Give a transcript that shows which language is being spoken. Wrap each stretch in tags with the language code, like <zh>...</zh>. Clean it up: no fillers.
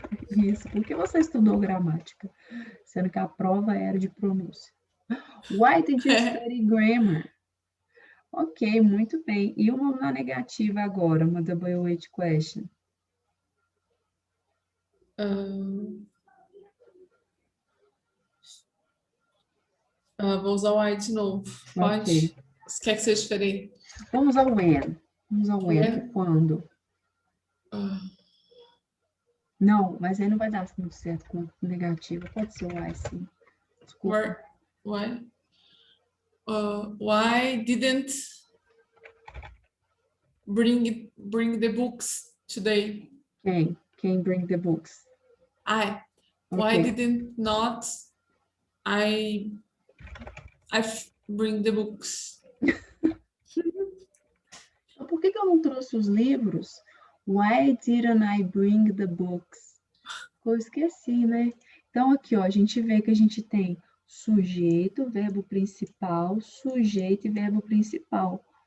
<pt>Isso, por que você estudou gramática? Sendo que a prova era de pronúncia.</pt> <en>Why did you study grammar?</en> <pt>Ok, muito bem. E uma negativa agora, uma WH question. Vou usar o why de novo. Pode? Okay. Você quer que seja diferente? Vamos ao when. Vamos ao when, que é quando? Não, mas aí não vai dar muito certo com negativa. Pode ser o why, sim. Desculpa.</pt> <en>Why? Why didn't bring the books today?</en> <pt>Quem</pt> <en>bring the books? Why didn't not I bring the books?</en> <pt>Por que eu não trouxe os livros?</pt> <en>Why didn't I bring the books?</en> <pt>Eu esqueci, né? Então, aqui, ó, a gente vê que a gente tem sujeito, verbo principal, sujeito e verbo principal.</pt>